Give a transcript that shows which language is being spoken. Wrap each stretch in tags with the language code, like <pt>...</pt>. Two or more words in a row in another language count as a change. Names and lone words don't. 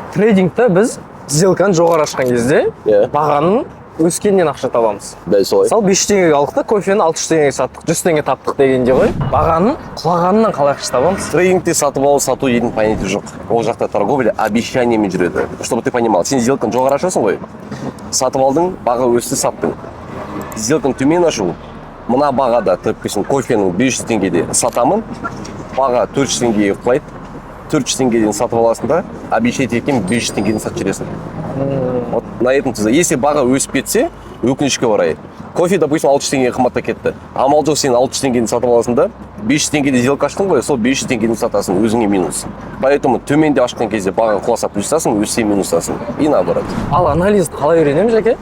<kk>трейдингте біз сделканы жоғары ашқан кезде бағаның өскеннен ақша табамыз. Дәл солай. Мысалы 5 теңгеге алдық та кофені 600 теңгеге саттық, 100 теңге таптық дегенде ғой. Бағаның құлағанынан қалай ақша табамыз? Трейдингте сатып алу, сату дейтін понятие жоқ. Ол жақта</kk> <ru>торговля обещаниямен</ru> <kk>жүреді.</kk> <ru>Чтобы ты понимал,</ru> <kk>сен сделканы жоғары ашасың ғой. Сатып алдың, баға өсті, саттың. Сделканы төмен ашу, мына бағада, допустим, кофенің 500 теңгеде сатамын, баға 400 теңгеге құлайды, 400 теңгеден сатып аласың да, обещать еткен 500 теңгеден сатып жүресің.</kk> <ru>Вот на этом ты.</ru> <kk>Если баға өсіп кетсе, өкінішке орай. Кофе, допустим, 600 теңгеге қымбаттап кетті. Амал жоқ, сен 600 теңгеден сатып аласың да, 500 теңгеде сделка аштың ғой, сол 500 теңгеден сатасың, өзіңе минус. Поэтому төменде ашқан кезде баға құласа плюсасың, өссе минусасың.</kk> <ru>И наоборот.</ru> <kk>Ал анализді қалай үйренемін жеке?</kk>